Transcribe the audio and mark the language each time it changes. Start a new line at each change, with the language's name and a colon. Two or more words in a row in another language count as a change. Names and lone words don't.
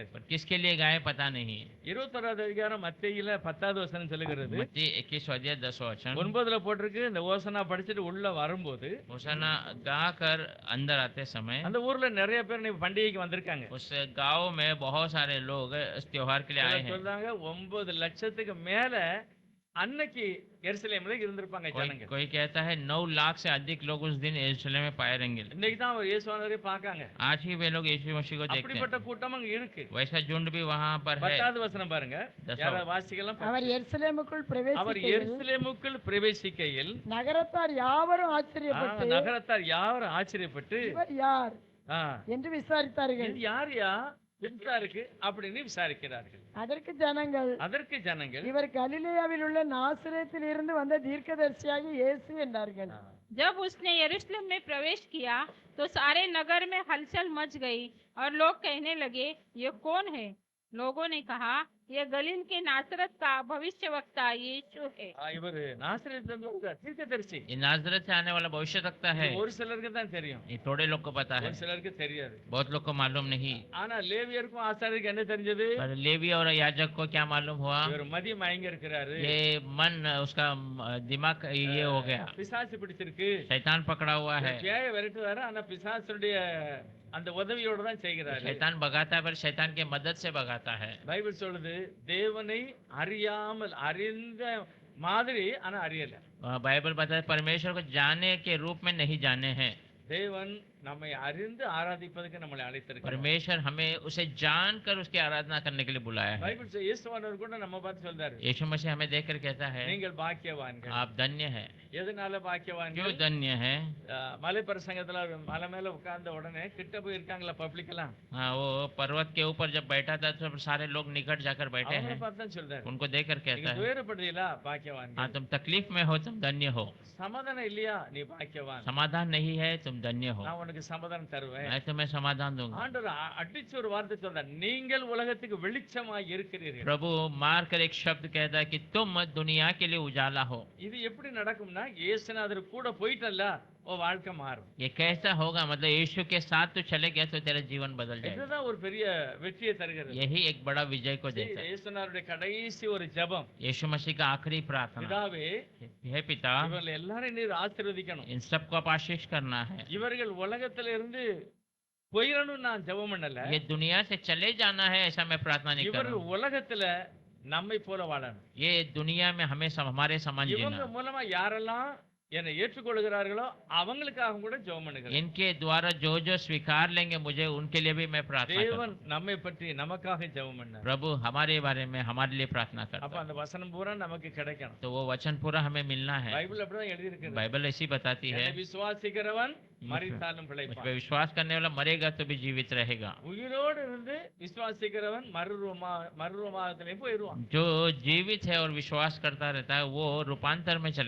Hindi: पर किसके लिए गाए पता नहीं।
Tamil: 21வது அதிகாரம் மத்தேயில 10வது வசனம் சொல்லுகிறது.
Hindi: मत्ती 21 अध्याय 10 वचन।
Tamil: 9ல போட்டிருக்கு, இந்த ஓசனா படிச்சுட்டு உள்ள வரும்போது
Hindi: होशाना गाकर अंदर आते समय
Tamil: அந்த ஊர்ல நிறைய பேர் நீ பண்டிகைக்கு வந்திருக்காங்க.
Hindi: उस गांव में बहुत सारे लोग इस त्योहार के लिए आए हैं।
Tamil: சொல்றாங்க 9 லட்சத்துக்கு மேல அன்னைக்கு எருசலேம்ல இருந்திருப்பாங்க ஜனங்க.
Hindi: कोई कहता है 9 लाख से अधिक लोग उस दिन यरूशलेम में पाए रहेंगे।
Tamil: இன்னைக்கு தான் அவர் இயேசுவானவரை பார்க்காங்க.
Hindi: आज ही वे लोग यीशु मसीह को देखते हैं।
Tamil: அப்படிப்பட்ட கூட்டம் அங்க இருக்கு.
Hindi: वैसा झुंड भी वहां पर है।
Tamil: 10வது வசனம் பாருங்க. யாராவது வாசிக்கலாம். அவர் எருசலேமுக்குள் அவர் பிரவேசிக்கையில் எருசலேமுக்குள் பிரவேசிக்கையில் நகரத்தார் யாவரும் ஆச்சரியப்பட்டு நகரத்தார் யாரும் ஆச்சரியப்பட்டு இவர் யார் ஆ, என்று விசாரித்தார்கள். இது யாரையா இருக்கு அப்படின்னு விசாரிக்கிறார்கள். அதற்கு ஜனங்கள் அதற்கு ஜனங்கள் இவர் கலிலேயாவில் உள்ள நாசரேத்தில் இருந்து வந்த தீர்க்கதரிசியாகி இயேசு என்றார்கள்.
Hindi: जब उसने यरूशलेम में प्रवेश किया तो सारे नगर में हलचल मच गई और लोग कहने लगे, ये कौन है? लोगों ने कहा, ये गलील के नासरत का भविष्यवक्ता यीशु है।
Tamil: இவர் நாசரேத்திலிருந்து வந்த தீர்க்கதரிசி.
Hindi: ये नाजरत से आने वाला भविष्यवक्ता है।
Tamil: ஒரு சிலருக்கு தான் தெரியும்,
Hindi: ये थोड़े लोग को पता है,
Tamil: ஒரு சிலருக்கு தெரியாது.
Hindi: बहुत लोग को मालूम नहीं।
Tamil: ஆனா லேவியருக்கும் ஆசாரியருக்கும் என்ன தெரிஞ்சது?
Hindi: पर लेवी और याजक को क्या मालूम हुआ?
Tamil: இவர் மதி மயங்கி இருக்கிறாரு,
Hindi: ये मन उसका दिमाग ये हो गया,
Tamil: பிசாசு பிடிச்சிருக்கு,
Hindi: शैतान पकड़ा हुआ है।
Tamil: பேய விரட்டுவாரு, ஆனா பிசாசுடைய அந்த உதவியோட தான் செய்கிறாரு.
Hindi: शैतान भगाता है पर शैतान के मदद से भगाता है।
Tamil: பைபிள் சொல்லுது தேவனை அறியாமல் அறிந்த மாதிரி ஆனா அறியல.
Hindi: बाइबल बताता है परमेश्वर को जाने के रूप में नहीं जाने हैं।
Tamil: தேவன் நம்மை அறிந்து ஆராதிப்பதற்கு நம்மளை அழைத்திருக்கிறார்.
Hindi: परमेश्वर हमें उसे जानकर उसकी आराधना करने के लिए बुलाया है।
Tamil: பைபிள் இயேசுவானவர் கூட நம்ம பார்த்து சொல்றாரு,
Hindi: यीशु मसीह हमें देखकर कहता है
Tamil: நீங்கள் பாக்கியவான்கள்.
Hindi: आप धन्य हैं।
Tamil: எதனால
Hindi: क्यों
Tamil: பாக்கியவான்கள்?
Hindi: धन्य है?
Tamil: மலை பிரசங்கத்துல மலை மேல உட்கார்ந்த உடனே கிட்ட போய் இருக்காங்களா பப்ளிக் எல்லாம்,
Hindi: हाँ, वो पर्वत के ऊपर जब बैठा था तो सारे लोग निकट जाकर बैठे
Tamil: அவங்கள
Hindi: हैं।
Tamil: பார்த்து தான் சொல்றாரு,
Hindi: उनको देखकर कहता
Tamil: நீங்க
Hindi: है
Tamil: துயரப்படுறீங்களா பாக்கியவான்கள்,
Hindi: हाँ, तुम तकलीफ में हो तुम धन्य हो,
Tamil: சமாதானம் இல்லையா நீ பாக்கியவான்,
Hindi: समाधान नहीं है तुम धन्य हो,
Tamil: நான் உனக்கு சமாதானம் தருவேன்.
Hindi: मैं तुम्हें समाधान दूंगा।
Tamil: ஆண்டவர் அடிச்சு ஒரு வார்த்தை சொல்றார், நீங்கள் உலகத்துக்கு வெளிச்சமாய் இருக்கிறீர்கள்.
Hindi: प्रभु मार कर एक शब्द कहता है कि तुम दुनिया के लिए उजाला हो।
Tamil: இது எப்படி நடக்கும்னா இயேசுநாதர் கூட போயிட்டல்ல ஓ வாழ்க்கை மாறும்.
Hindi: ये कैसा होगा? मतलब यीशु के साथ तो चले गए तो तेरा जीवन बदल जाएगा।
Tamil: இதுதான் ஒரு பெரிய வெற்றியை தருகிறது.
Hindi: यही एक बड़ा विजय को देता है।
Tamil: இயேசுநாதருடைய கடைசி ஒரு ஜெபம்,
Hindi: यीशु मसीह का आखिरी प्रार्थना,
Tamil: பிதாவே
Hindi: हे पिता
Tamil: இவர்கள் எல்லாரையும் நீர் ஆசீர்வதிக்கணும்,
Hindi: इन सबको आप आशीष करना है।
Tamil: இவர்கள் உலகத்துல இருந்து போயிடணும் நான் ஜெபம் பண்ணல,
Hindi: ये दुनिया से चले जाना है ऐसा मैं प्रार्थना नहीं कर रहा
Tamil: இவர்கள்
Hindi: हूं।
Tamil: உலகத்துல நம்மை போல வாழணும்.
Hindi: ये दुनिया में हमें हमारे समान
Tamil: இவங்க
Hindi: जीना।
Tamil: மூலமா யாரெல்லாம் என்னை ஏற்றுக்கொள்கிறார்களோ அவங்களுக்காக கூட ஜெபம் பண்ணுகிறேன்.
Hindi: इनके द्वारा जो जो स्वीकार लेंगे मुझे उनके लिए भी मैं प्रार्थना
Tamil: தேவன்
Hindi: करता
Tamil: நம்மை பற்றி நமக்காக ஜெபம் பண்ணார்.
Hindi: हूं। प्रभु हमारे बारे में हमारे लिए प्रार्थना
Tamil: அப்ப
Hindi: करता
Tamil: அந்த வசனம் பூரா நமக்கு கிடைக்கணும்.
Hindi: है। तो वो वचन पूरा हमें मिलना है।
Tamil: பைபிள் அப்படிதான் எழுதி இருக்குது,
Hindi: बाइबल ऐसी बताती है,
Tamil: என்னை விசுவாசிக்கிறவன் மரித்தாலும்
Hindi: मुझ
Tamil: பிழைப்பான்.
Hindi: पे विश्वास करने वाला मरेगा तो भी जीवित रहेगा।
Tamil: உயிரோடு இருந்து விசுவாசிக்கிறவன் மறுரூபமாகத்திலையும் போயிடுவான்.
Hindi: जो जीवित है और विश्वास करता रहता है वो रूपांतर में चले